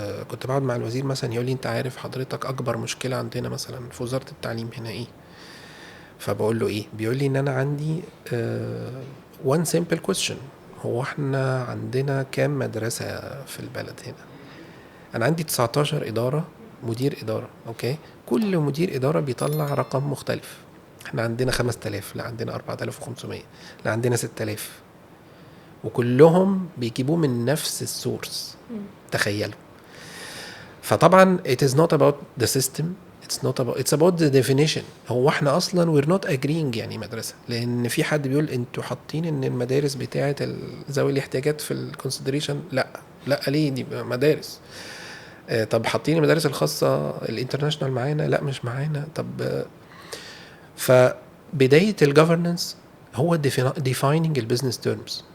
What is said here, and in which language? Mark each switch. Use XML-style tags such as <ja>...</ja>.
<ar>كنت بقعد مع الوزير مثلا يقول لي انت عارف حضرتك أكبر مشكلة عندنا مثلا في وزارة التعليم هنا ايه؟ فبقول له ايه؟ بيقول لي ان انا عندي</ar> <en>one simple question،</en> <ar>هو احنا عندنا كام مدرسة في البلد هنا؟ انا عندي 19 إدارة، مدير إدارة اوكي، كل مدير إدارة بيطلع رقم مختلف. احنا عندنا 5000، لا عندنا 4500، لا عندنا 6000، وكلهم بيجيبوه من نفس السورس. تخيلوا.</ar> <en>فطبعا it is not about the system، it's about the definition.</en> <ar>هو احنا اصلا</ar> <en>we're not agreeing</en> <ar>يعني مدرسة، لان في حد بيقول انتوا حاطين ان المدارس بتاعة ذوي الاحتياجات في الكونسيدريشن. لا ليه دي مدارس؟ طب حاطين المدارس الخاصة الانترناشنال معانا؟ لا مش معانا. طب فبداية الجوفرنس هو defining البيزنس تيرمز.</ar>